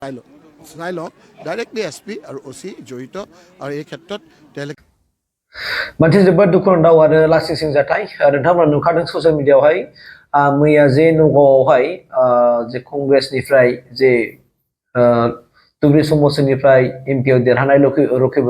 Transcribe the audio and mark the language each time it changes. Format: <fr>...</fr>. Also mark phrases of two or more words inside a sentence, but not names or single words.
<as>চাই লওঁ ডাইৰেক্টলি এছপি আৰু অ'চি জড়িত আৰু এই ক্ষেত্ৰত তেওঁলোকে</as> <brx>मोनसे जोबोद दुखुनांथाव आरो लासिंसिं जाथाय नोंथांमोना नुखादों</brx> <en>social media</en> <brx>मैया जे नगावआवहाय जे कंग्रेसनिफ्राय जे धुबुरी समस्टिनिफ्राय एमपिआव देरहानाय रकिबुल</brx>